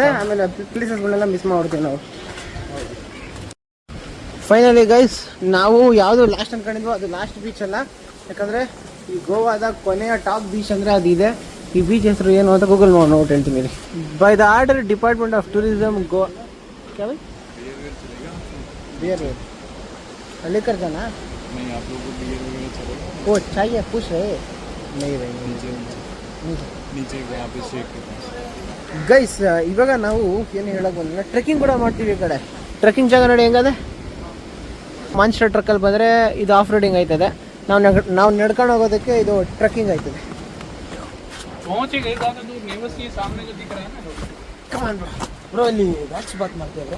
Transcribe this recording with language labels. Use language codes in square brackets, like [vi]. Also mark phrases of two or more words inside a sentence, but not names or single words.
[kn] ಆಮೇಲೆ ಪ್ಲೇಸಸ್ಗಳನ್ನೆಲ್ಲ ಮಿಸ್ ಮಾಡ್ಬಿಡ್ತೀವಿ ನಾವು. [en] finally guys, [kn] ನಾವು ಯಾವುದು ಲಾಸ್ಟ್ ಅನ್ಕೊಂಡಿದ್ವೋ ಅದು [en] last beach [kn] ಅಲ್ಲ. ಯಾಕಂದರೆ ಈ ಗೋವಾದ ಕೊನೆಯ [en] top beach [kn] ಅಂದರೆ ಅದು ಇದೆ. ಈ ಬೀಚ್ ಹೆಸರು ಏನು ಅಂತ ಗೂಗಲ್ ನೋಡಿ ಹೇಳ್ತೀನಿ. [en] by the order department of tourism Goa. [hi] क्या भाई? बियर वेयर लेकर जाना? नहीं, आप लोगों को बियर वगैरह चलेगा? वो चाहिए, पूछ रहे नहीं रहेंगे नीचे वहाँ पे शेक के पास. [kn] ಗೈಸ್, ಇವಾಗ ನಾವು ಏನು ಹೇಳಕ್ ಬಂದ್ರೆ ಟ್ರೆಕ್ಕಿಂಗ್ ಕೂಡ ಮಾಡ್ತೀವಿ. ಈ ಕಡೆ ಟ್ರೆಕ್ಕಿಂಗ್ ಜಾಗ ನೋಡಿ ಹೆಂಗದೆ. ಮಾನ್ಸ್ಟರ್ ಟ್ರಕ್ಕಲ್ಲಿ ಬಂದರೆ ಇದು [en] off roading [kn] ಆಯ್ತದೆ. ನಾವು ನಡ್ಕೊಂಡು ಹೋಗೋದಕ್ಕೆ ಇದು ಟ್ರೆಕ್ಕಿಂಗ್ ಆಯ್ತದೆ. ಬ್ರೋ ಇಲ್ಲಿ [en] wax bath [kn] ಮಾಡ್ತೀವಿ ಬ್ರೋ.